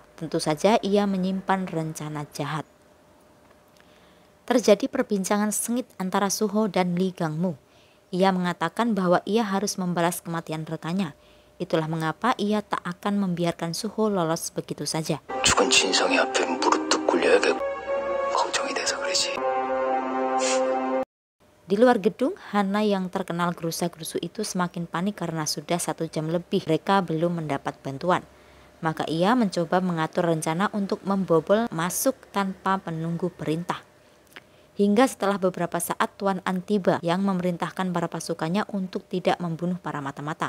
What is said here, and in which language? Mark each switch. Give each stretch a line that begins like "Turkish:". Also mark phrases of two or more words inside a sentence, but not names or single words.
Indonesian: Tentu saja ia menyimpan rencana jahat. Terjadi perbincangan sengit antara Suho dan Lee Gang-moo. Ia mengatakan bahwa ia harus membalas kematian rekannya. Itulah mengapa ia tak akan membiarkan Suho lolos begitu saja.
Korean: 죽은 진성이 앞에 무릎 꿇려야 걱정이 돼서 그러지.
Indonesian: Di luar gedung, Hana yang terkenal gerusa-gerusu itu semakin panik karena sudah 1 jam lebih mereka belum mendapat bantuan. Maka ia mencoba mengatur rencana untuk membobol masuk tanpa menunggu perintah. Hingga setelah beberapa saat Tuan An tiba yang memerintahkan para pasukannya untuk tidak membunuh para mata-mata.